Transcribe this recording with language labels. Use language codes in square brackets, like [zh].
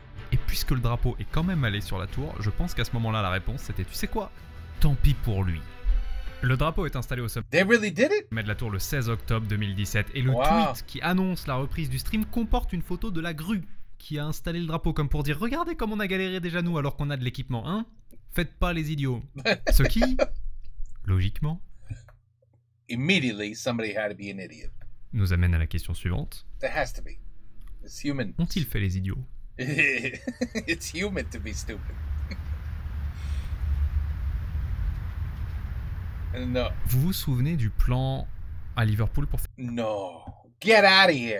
[fr] Et puisque le drapeau est quand même allé sur la tour, je pense qu'à ce moment-là, la réponse c'était, tu sais quoi? Tant pis pour lui. Le drapeau est installé au sommet [en] They really did it? [fr] de la tour le 16 octobre 2017 et le Wow. tweet qui annonce la reprise du stream comporte une photo de la grue qui a installé le drapeau comme pour dire, regardez comme on a galéré déjà nous alors qu'on a de l'équipement, hein? Faites pas les idiots. Ce qui, logiquement, [en] Immediately, somebody had to be an idiot. [fr] nous amène à la question suivante. [en] There has to be. It's human. [fr] Ont-ils fait les idiots? [en] It's human to be stupid. No. [fr] Vous vous souvenez du plan à Liverpool pour [en] No. Get out of here.